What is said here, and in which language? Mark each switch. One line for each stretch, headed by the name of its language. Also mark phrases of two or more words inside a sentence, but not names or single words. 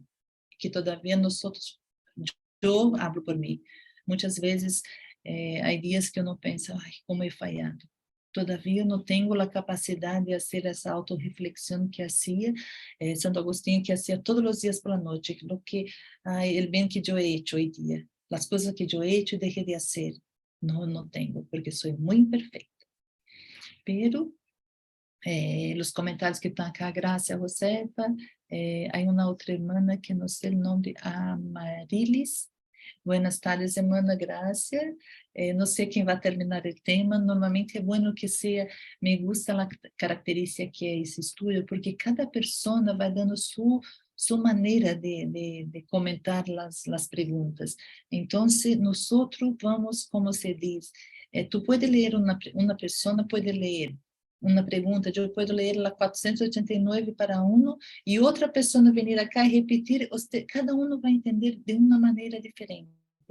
Portuguese: Que todavia nós outros,
Spanish: eu hablo
Portuguese: por mim, muitas vezes há dias que eu não penso, ai, como he falhado. Todavia eu não tenho a capacidade de fazer essa autorreflexão que fazia Santo Agostinho, que fazia todos os dias pela noite, o bem que eu
Spanish: he hecho
Portuguese: hoje dia. As coisas que eu
Spanish: he hecho
Portuguese: e deixei de fazer, não tenho, porque sou muito imperfeita. Pero, os comentários que estão acá, Graça, Josefa, há uma outra irmã que não sei o nome, Amarilis.
Spanish: Buenas tardes, hermana Gracia.
Portuguese: Não sei quem vai terminar o tema. Normalmente é bom que seja,
Spanish: me gusta
Portuguese: a característica que é esse estudo, porque cada pessoa vai dando sua maneira de comentar as perguntas. Então, nós vamos, como se diz, tu pode ler uma pessoa pode ler uma pergunta, eu posso ler a 489 para e outra pessoa vir cá e repetir, cada um vai entender de uma maneira diferente.